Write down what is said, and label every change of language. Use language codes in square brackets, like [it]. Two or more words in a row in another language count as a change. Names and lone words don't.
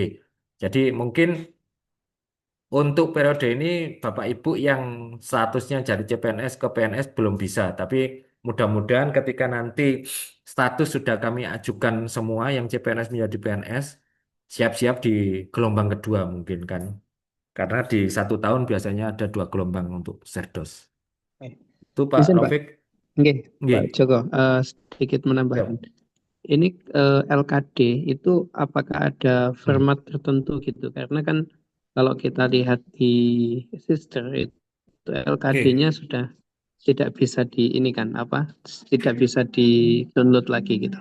[id] Jadi mungkin untuk periode ini Bapak Ibu yang statusnya dari CPNS ke PNS belum bisa, tapi mudah-mudahan ketika nanti status sudah kami ajukan semua yang CPNS menjadi PNS, siap-siap di gelombang kedua mungkin kan. Karena di 1 tahun biasanya ada 2 gelombang untuk Serdos. Itu Pak Izin, Pak. Rafiq. Nggih, Nggih. Pak Joko, sedikit menambahkan. Ini LKD itu apakah ada format tertentu gitu? Karena kan kalau kita lihat di sister itu Itu LKD-nya sudah tidak bisa di ini kan apa? Tidak bisa di download lagi gitu.